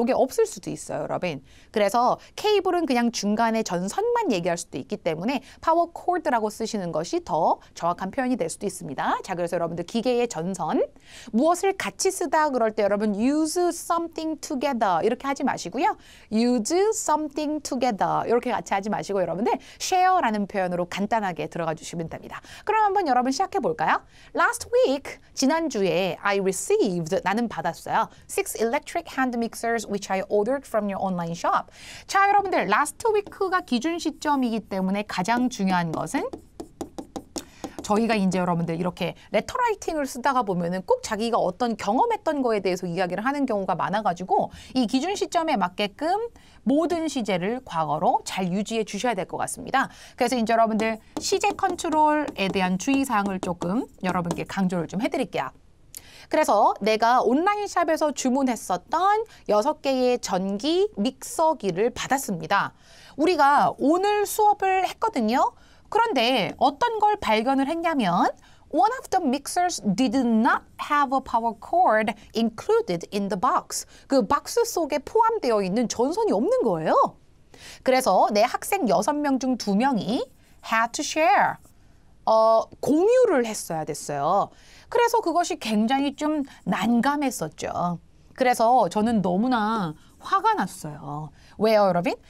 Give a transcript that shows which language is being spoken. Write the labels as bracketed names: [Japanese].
[Korean] 이게 없을 수도 있어요, 여러분. 그래서 케이블은 그냥 중간에 전선만 얘기할 수도 있기 때문에 파워 코드라고 쓰시는 것이 더 정확한 표현이 될 수도 있습니다. 자, 그래서 여러분들 기계의 전선 무엇을 같이 쓰다 그럴 때 여러분 [English] use something together [Korean] 이렇게 하지 마시고요. [English] use something together [Korean] 이렇게 같이 하지 마시고 여러분들 share라는 표현으로 간단하게 들어가 주시면 됩니다. 그럼 한번 여러분 시작해 볼까요? [English] Last week [Korean] 지난주에 [English] I received [Korean] 나는 받았어요. [English] 6 electric hand mixers which I ordered from your online shop. [Korean] 자, 여러분들 last week가 기준 시점이기 때문에 가장 중요한 것은 저희가 이제 여러분들 이렇게 레터라이팅을 쓰다가 보면은 꼭 자기가 어떤 경험했던 거에 대해서 이야기를 하는 경우가 많아가지고 이 기준 시점에 맞게끔 모든 시제를 과거로 잘 유지해 주셔야 될 것 같습니다. 그래서 이제 여러분들 시제 컨트롤에 대한 주의사항을 조금 여러분께 강조를 좀 해드릴게요. 그래서 내가 온라인샵에서 주문했었던 6개의 전기 믹서기를 받았습니다. 우리가 오늘 수업을 했거든요. 그런데 어떤 걸 발견을 했냐면 [English] One of the mixers did not have a power cord included in the box. [Korean] 그 박스 속에 포함되어 있는 전선이 없는 거예요. 그래서 내 학생 6명 중 2명이 [English] had to share. [Korean] 공유를 했어야 됐어요. 그래서 그것이 굉장히 좀 난감했었죠. 그래서 저는 너무나 화가 났어요. 왜요, 여러분?